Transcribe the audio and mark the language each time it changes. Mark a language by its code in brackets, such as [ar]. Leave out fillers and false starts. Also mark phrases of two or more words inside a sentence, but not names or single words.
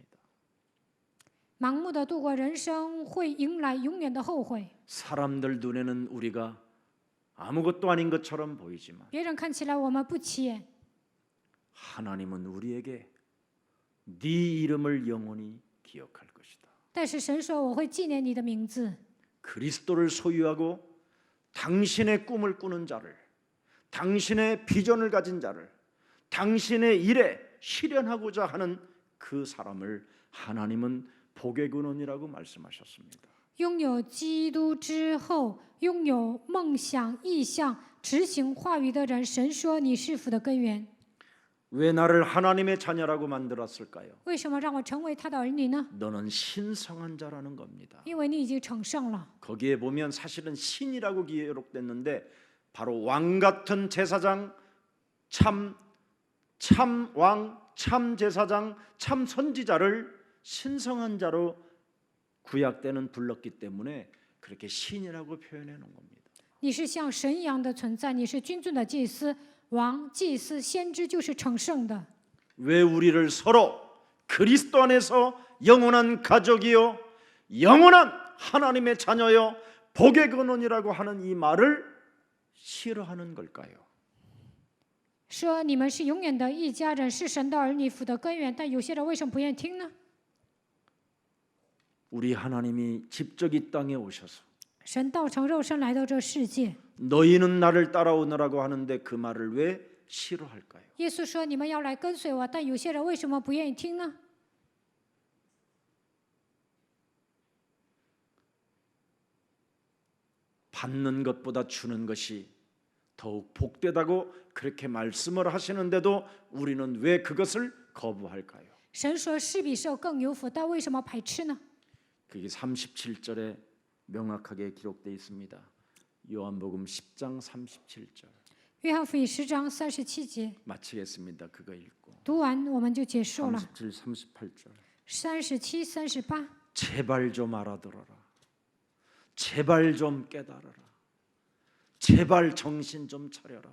[zh] 盲目的度过人生，会迎来永远的后悔。 [ko] 사람들 눈에는 우리가 아무것도 아닌 것처럼 보이지만 [zh] 别人看起来我们不起眼， [ko] 하나님은 우리에게 네 이름을 영원히 기억할 것이다. [zh] 但是神说我会纪念你的名字。 [ko] 그리스도를 소유하고 당신의 꿈을 꾸는 자를, 당신의 비전을 가진 자를, 당신의 일에 실현하고자 하는 그 사람을 하나님은 복의 근원이라고 말씀하셨습니다. [zh] 拥有基督之后，拥有梦想、意向、执行话语的人，神说你是福的根源。 [ko] 왜 나를 하나님의 자녀라고 만들었을까요? [zh] 为什么让我成为他的儿女呢？ [ko] 너는 신성한 자라는 겁니다. [zh] 因为你已经成圣了。 [ko] 거기에 보면 사실은 신이라고 기록됐는데 바로 왕 같은 제사장, 참 왕, 참 제사장, 참 선지자를 신성한 자로 구약 때는 불렀기 때문에 그렇게 신이라고 표현해 놓은 겁니다. [zh] 你是像神一样的存在，你是君尊的祭司、王、祭司、先知，就是成圣的。 [ko] 왜 우리를 서로 그리스도 안에서 영원한 가족이요, 영원한 하나님의 자녀요, 복의 근원이라고 하는 이 말을 싫어하는 걸까요? [zh] 说你们是永远的一家人，是神的儿女，福的根源。但有些人为什么不愿意听呢？ [ko] 우리 하나님이 직접 이 땅에 오셔서 [zh] 神道成肉身来到这世界， [ko] 너희는 나를 따라오느라고 하는데 그 말을 왜 싫어할까요? [zh] 耶稣说你们要来跟随我，但有些人为什么不愿意听呢？ [ko] 받는 것보다 주는 것이 더욱 복되다고 그렇게 말씀을 하시는데도 우리는 왜 그것을 거부할까요? [zh] 神说施比受更有福，但为什么排斥呢？ [ko] 그게 37절에 명확하게 기록되어 있습니다. 요한복음 10장 37절. [zh] 约翰福音10章37节， [ko] 마치겠습니다. 그거 읽고. [zh] 读完我们就结束了。 [ko] 37, 38절. [zh] 37、38， [ko] 제발 좀 알아들어라. 제발 좀 깨달아라. 제발 정신 좀 차려라.